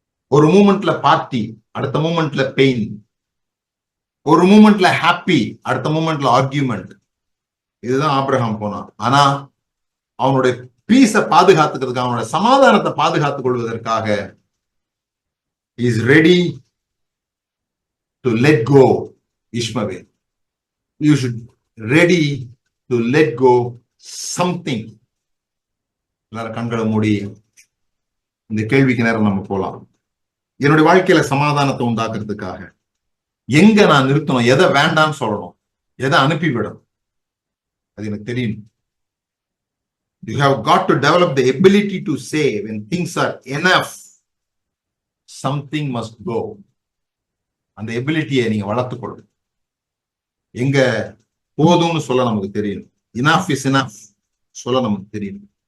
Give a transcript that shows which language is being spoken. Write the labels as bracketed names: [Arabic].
[Tamil] ஒரு மூமெண்ட்ல பார்ட்டி, அடுத்த மூமெண்ட்ல பெயின். ஒரு மூமெண்ட்ல ஹாப்பி, அடுத்த மூமெண்ட்ல ஆர்கியூமெண்ட். இதுதான் ஆபிரகாம் போனான். ஆனா அவனுடைய பீஸை பாதுகாத்துக்கிறதுக்காக, அவனோட சமாதானத்தை பாதுகாத்துக் கொள்வதற்காக [English] is ready to let go Ishmael. You should ready to let go something. [Tamil] எல்லாரும் கண்களை மூடி இந்த கேள்விக்கு நேரம் நம்ம போலாம். என்னுடைய வாழ்க்கையில சமாதானத்தை உண்டாக்குறதுக்காக எங்க நான் நிறுத்தணும், எதை வேண்டாம்னு சொல்லணும், எதை அனுப்பிவிடணும், அது எனக்கு தெரியும். [English] You have got to develop the ability to say when things are enough, something must go. [Tamil] அந்த எபிலிட்டியை நீங்க வளர்த்துக்கொள்ளணும். எங்க போதும்னு சொல்ல நமக்கு தெரியும், [English] enough is enough [Tamil] சொல்ல நமக்கு தெரியும்.